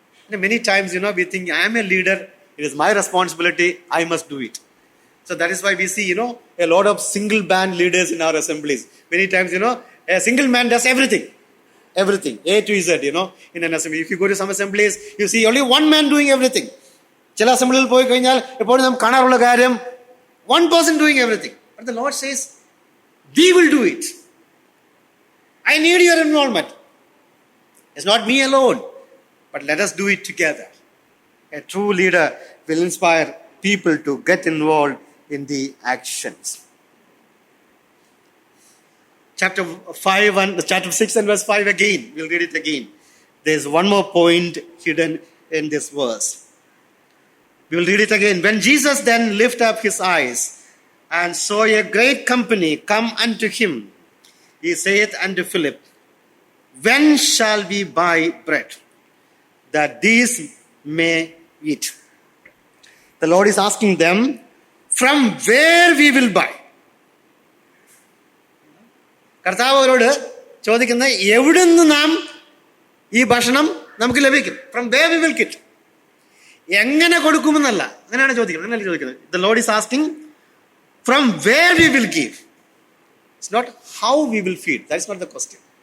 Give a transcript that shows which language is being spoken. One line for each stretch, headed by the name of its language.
English: And many times, we think, I am a leader, it is my responsibility, I must do it. So that is why we see, a lot of single band leaders in our assemblies. Many times, a single man does everything, A to Z, in an assembly. If you go to some assemblies, you see only one man doing everything.
Malayalam: ചില അസംബ്ലിയിൽ പോയി കഴിഞ്ഞാൽ എപ്പോഴും നാം കാണാറുള്ള കാര്യം,
English: one person doing everything. But the Lord says, we will do it. I need your involvement. It's not me alone, but let us do it together. A true leader will inspire people to get involved in the actions. Chapter 6 and verse 5 again. We'll read it again. There's one more point hidden in this verse. We will read it again. When Jesus then lifted up his eyes and saw a great company come unto him, he saith unto Philip, when shall we buy bread that these may eat? The Lord is asking them, from where we will buy?
Malayalam: കർത്താവ് അവരോട് ചോദിക്കുന്ന, എവിടുന്ന് നാം ഈ ഭക്ഷണം നമുക്ക് ലഭിക്കും?
English: From where we will get.
Malayalam: എങ്ങനെ കൊടുക്കുമെന്നല്ല, അങ്ങനെയാണ് ചോദിക്കുന്നത്.
English: The Lord is asking, from where we will give. It's not how we will feed. That is not the question.